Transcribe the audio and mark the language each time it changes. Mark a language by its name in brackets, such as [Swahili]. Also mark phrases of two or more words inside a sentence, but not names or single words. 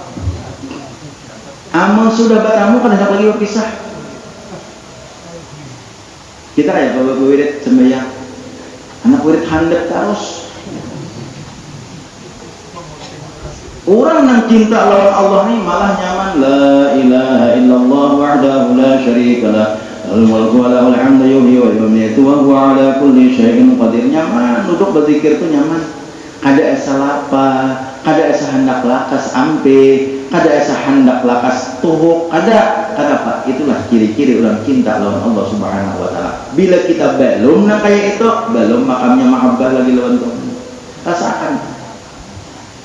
[Banjar] Amal sudah bertamu kan hendak lagi berpisah. Kita kayak bawa wirid sembahyang, anak wirid handap terus. Orang yang cinta lawan Allah ini malah nyaman. [Arabic] لا إله إلا الله وحده لا شريك له، له الملك وله الحمد يحيي ويميت وهو على كل شيء قدير. [Banjar] Nyaman duduk berzikir itu nyaman. Kada esa lapar, kada esa hendak lakas ampe, kada esa hendak lakas tuhuk, kada apa? Itulah ciri-ciri orang cinta lawan Allah [Arabic] سبحانه وتعالى. [Banjar] Bila kita belum nak kayak itu, belum makamnya mahabbah lagi lawan Tuhan.